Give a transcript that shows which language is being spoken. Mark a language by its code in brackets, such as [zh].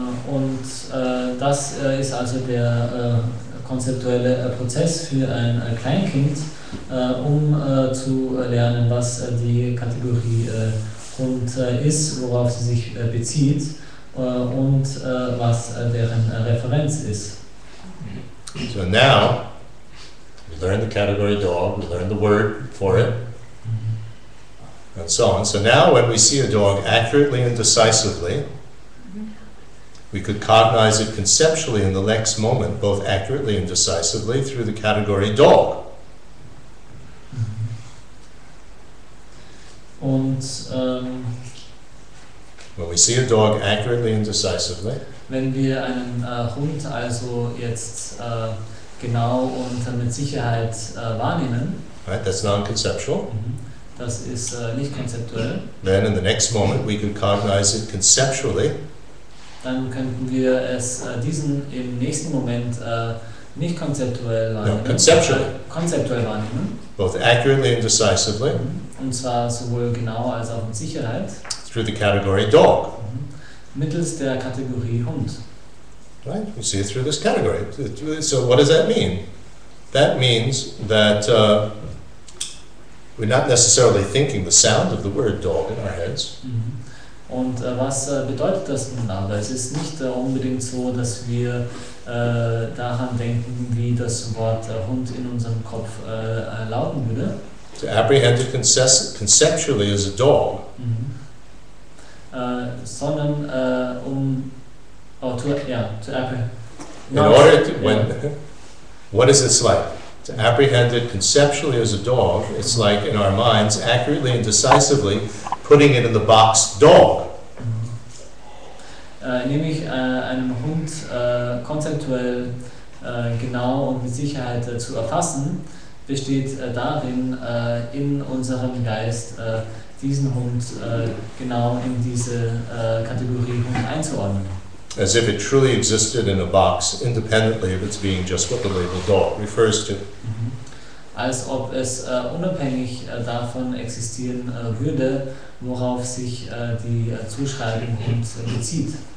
[de] Und das ist also der konzeptuelle Prozess für ein Kleinkind, um zu lernen, was die Kategorie Hund ist, worauf sie sich bezieht und was deren Referenz ist. [en] So now, we learn the category dog, we learn the word for it, and so on. So now when we see a dog accurately and decisively, we could cognize it conceptually in the next moment, both accurately and decisively, through the category dog. [de] Und [en] when we see a dog accurately and decisively, [de] wenn wir einen Hund also jetzt genau und mit Sicherheit wahrnehmen, [en] right, that's non-conceptual, [de] das ist nicht konzeptuell, [en] then in the next moment we can cognize it conceptually, [de] dann könnten wir es diesen im nächsten Moment nicht konzeptuell wahrnehmen, konzeptuell wahrnehmen, [en] both accurately and decisively, [de] und zwar sowohl genau als auch mit Sicherheit, [en] through the category dog. [de] mittels der Kategorie Hund. [en] Right? We see it through this category. So what does that mean? That means that we're not necessarily thinking the sound of the word dog in our heads. [de] Und was bedeutet das nun aber? Es ist nicht unbedingt so, dass wir daran denken, wie das Wort Hund in unserem Kopf lauten würde. [en] To apprehend it conceptually as a dog. [de] Sondern [en] to apprehend. In order to, what is this like? To apprehend it conceptually as a dog, it's like in our minds, accurately and decisively, putting it in the box dog. [de] Nämlich einen Hund konzeptuell genau und mit Sicherheit zu erfassen, besteht darin, in unserem Geist diesen Hund genau in diese Kategorie Hund einzuordnen. [en] As if it truly existed in a box, independently of its being just what the label dog refers to. [de] Als ob es unabhängig davon existieren würde, worauf sich die Zuschreibung Hund bezieht.